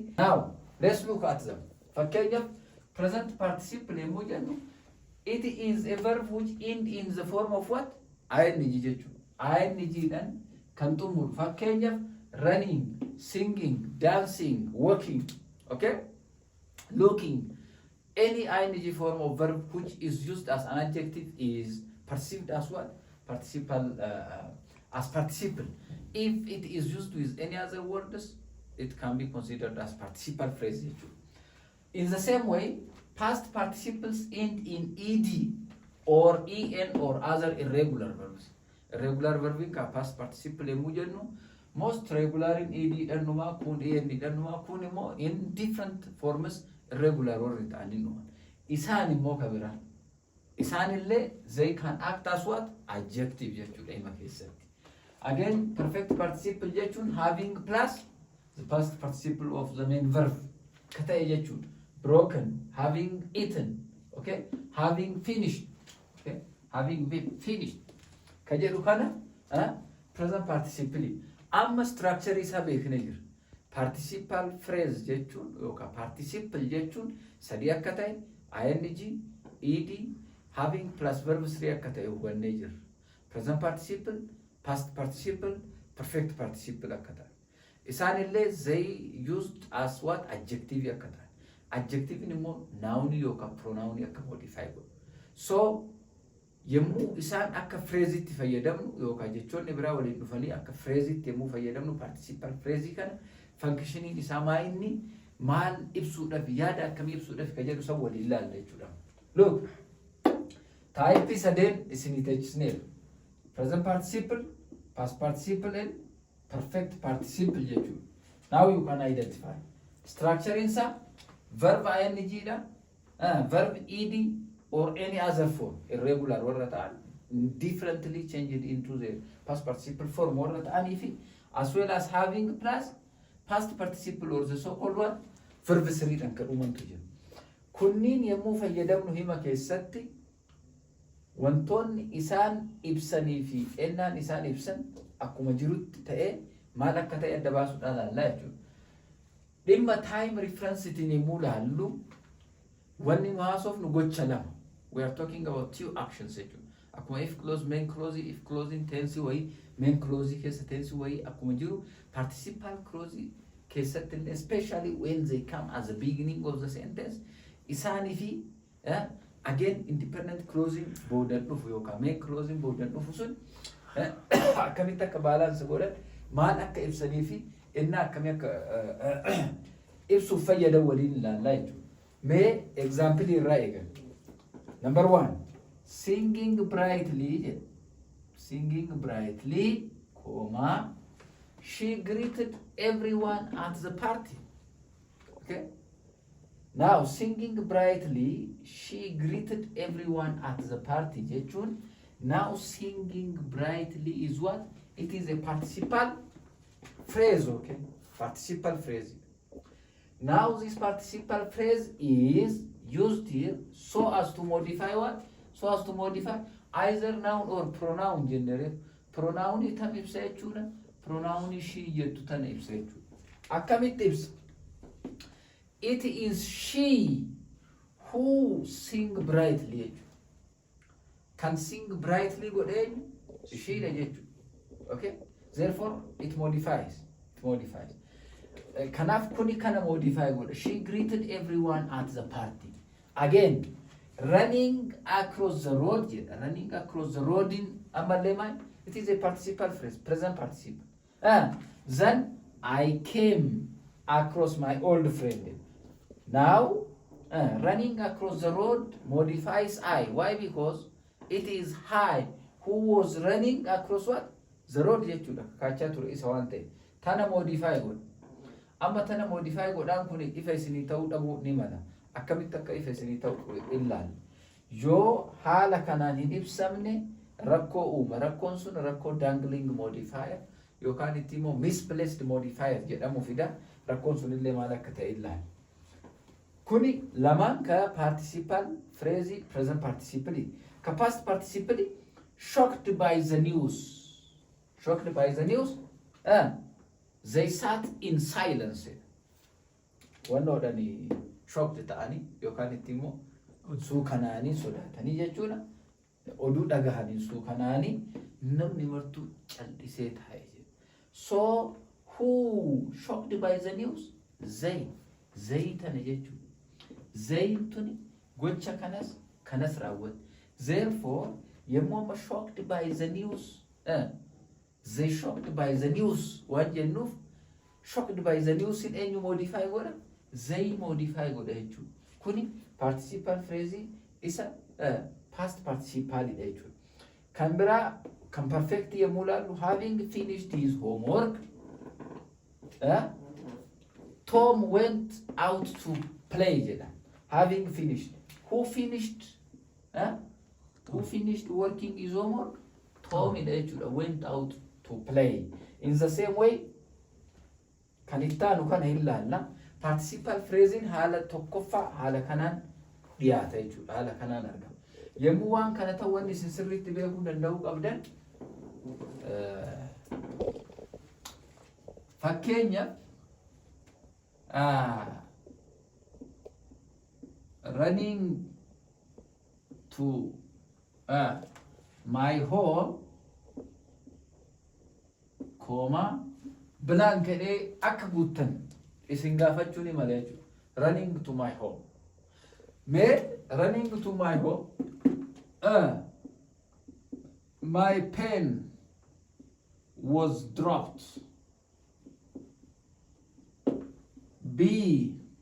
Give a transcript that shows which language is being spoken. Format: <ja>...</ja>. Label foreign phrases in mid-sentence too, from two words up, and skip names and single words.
<en>Now let's look at them. Fakkeenyaaf present participle</en> <om>yommuu jennu</om> <en>it is a verb which end in the form of what?</en> <om>ing jechuudha. ing dhaan kan xumuru.</om> <en>Fakkeenyaaf running, singing, dancing, walking, okay? Looking. Any ing form of verb which is used as an adjective is perceived as what? Participle, as participle. If it is used with any other words, it can be considered as participle phrase. In the same way, past participles end in ed or en or other irregular verbs. Irregular verb ka past participle</en> <om>yommuu jennu</om> <en>most regular in ed</en> <om>dhanuma kun</om> <en>en</en> <om>dhanuma kun immoo</om> <en>in different forms irregular</en> <om>warri ta'anii dhuma. Isaan immoo kabira. Isaan illee</om> <en>they can act as what?</en> <om>Adjective jechuudha hima keessatti.</om> <en>Again, perfect participle jechuun having plus the past participle of the main verb</en> <om>ka ta'e jechuudha.</om> <en>Broken, having eaten, okay? Having finished, okay? Having been finished.</en> <om>Ka jedhu kana present participle. Amma structure isaa beeknee jira.</om> <en>Participle phrase</en> <om>jechuun yookaan participle jechuun sadii akka ta'e ing, ed,</om> <en>having plus verb 3</en> <om>akka ta'e hubannee jira.</om> <en>Present participle, past participle, perfect participle</en> <om>akka ta'e. Isaan illee</om> <en>they used as what? Adjective</en> <om>akka ta'e. Adjective immoo</om> <en>noun yookaan pronoun</en> <om>akka modify godhu. So yommuu isaan akka phrase itti fayyadamnu yookaan jechoonni biraa waliin dhufanii akka phrase itti yommuu fayyadamnu</om> <en>participle phrase</en> <om>kana functioning isaa maayinni maal ibsuudhaaf yaada akkamii ibsuudhaaf ka jedhu san waliin ilaalla jechuudha. Look, type sadeen isinii teechisneera.</om> <en>Present participle, past participle and perfect participle jechuudha. Now you can identify. structure insa verb ing da, verb ed or any other form, irregular</en> <om>warra ta'an,</om> <en>differently changed into the past participle form</en> <om>warra ta'an ifi,</om> <en>as well as having plus past participle or the so-called one verb 3</en> <om>dhan kan uumantu jiru. Kunniin yemmuu fayyadamnu hima keessatti wantoonni isaan ibsanii fi ennaan isaan ibsan akkuma jirutti ta'ee maal akka ta'e adda baasuudhaan laallaa jechuudha. Dhimma</om> <en>time reference</en> <om>itiin yemmuu laallu wanni nu haasofnu gocha lama.</om> <en>We are talking about two actions jechuudha.</en> <om>Akkuma</om> <en>if clause, main clause, if clause</en> <om>tense wayii,</om> <en>main clause</en> <om>keessa tense wayii akkuma jiru</om> <en>participle clause</en> <om>keessatti</om> <en>especially when they come as the beginning of the sentence</en> <om>isaanii fi again</om> <en>independent closing</en> <om>boodan dhufu yookaan</om> <en>main closing</en> <om>boodan dhufu sun akkamitti akka balance godhan maal akka ibsanii fi innaa akkamii akka ibsuuf fayyadan waliin ilaallaa jechuudha. Mee example irraa eegan.</om> <en>Number 1, singing brightly, singing brightly, comma, she greeted everyone at the party. Okay? Now, singing brightly, she greeted everyone at the party.</en> <om>Jechun.</om> <en>Now, singing brightly is what? It is a participle phrase, okay? Participle phrase. Now, this participle phrase is used here so as to modify what? So as to modify either noun or pronoun gender.</en> <om>Pronoun itam ibsa jechuudha.</om> <en>Pronoun she</en> <om>jettu tana ibsa jechuudha. Akkamitti ibsa?</om> <en>It is she who sing brightly. Can sing brightly godhe she</en> <om>da jechuudha.</om> <en>Okay? Therefore, it modifies. It modifies.</en> <om>Kanaaf kuni kana modify godhe.</om> <en>She greeted everyone at the party. Again, running across the road. Running across the road in Amalema. It is a participle phrase, present participle. Then I came across my old friend. Now, running across the road modifies I. Why? Because it is I who was running across what? The road</en> <om>jechuudha. Kaachaa ture isa waan ta'e. Tana modify godha. Amma tana modify godhaan kun ifa isinii ta'uu dhabuu ni mala. Akkamitti akka ifa isinii ta'u ilaali. Yoo haala kanaan hin ibsamne rakkoo uuma. Rakkoon sun rakkoo dangling modifier yookaan itti immoo misplaced modifier jedhamu fida. Rakkoon sun illee maal akka ta'e ilaali. Kuni lamaan ka</om> <en>participle phrase present participle. Ka past participle shocked by the news. Shocked by the news. They sat in silence.</en> <om>Wanno dhani shocked ta'ani yookaan itti immoo suukanaanii sodaatanii jechuudha. Oduu dhagahanii suukanaanii namni martuu callisee taa'e.</om> <en>So who shocked by the news?</en> <om>They tana jechuudha. They tuni gocha kanas raawwate.</om> <en>Therefore, yemmuu shocked by the news. They shocked by the news.</en> <om>Waan jennuuf</om> <en>shocked by the news</en> <om>in eenyu modify godha? They modify godha jechuudha. Kuni</om> <en>participle phrase</en> <om>isa</om> <en>past participle</en> <om>dha jechuudha. Kan biraa kan perfect yemmuu laallu</om> <en>having finished his homework. Tom went out to play jedha. Having finished. Who finished? Who finished working his homework? Tom went out to play. In the same way,</en> <om>kan ittaanu kana ilaalla.</om> <en>Participle phrasing</en> <om>haala tokkoffaa haala kanaan dhiyaata jechuudha. Haala kanaan argama. Yemmuu waan kana ta'u wanni isin sirriitti beekuu danda'uu qabdan fakkeenya</om> <en>running to my home,</en> <om>comma, blank jedhee akka guuttan isin gaafachuu ni mala jechuudha.</om> <en>Running to my home. Mee running to my home. My pen was dropped. B.</en>